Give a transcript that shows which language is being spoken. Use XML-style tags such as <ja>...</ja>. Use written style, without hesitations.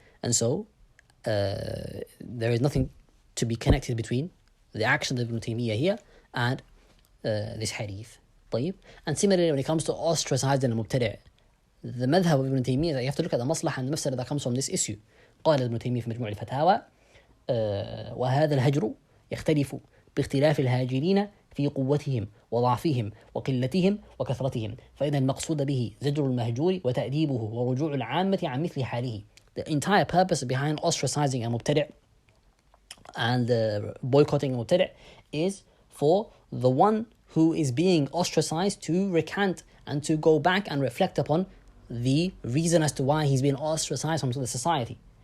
<en>And so there is nothing to be connected between the action of Ibn Taymiyyah here and this hadith.</en> <ar>طيب.</ar> <en>And similarly, when it comes to ostracizing a mubtadi', the madhab of Ibn Taymiyyah, that you have to look at the maslaha and the mafsada that comes from this issue.</en> <ar>قال ابن تيمية في مجموع الفتاوى وهذا الهجر يختلف باختلاف الهاجرين في قوتهم وضعفهم وقلتهم وكثرتهم، فإن المقصود به زجر المهجور وتأديبه ورجوع العامة عن مثل حاله.</ar> <en>The entire purpose behind ostracizing a mubtadi' and boycotting a mubtadi' is for the one who is being ostracized to recant and to go back and reflect upon the reason as to why he's been ostracized from the society.</en>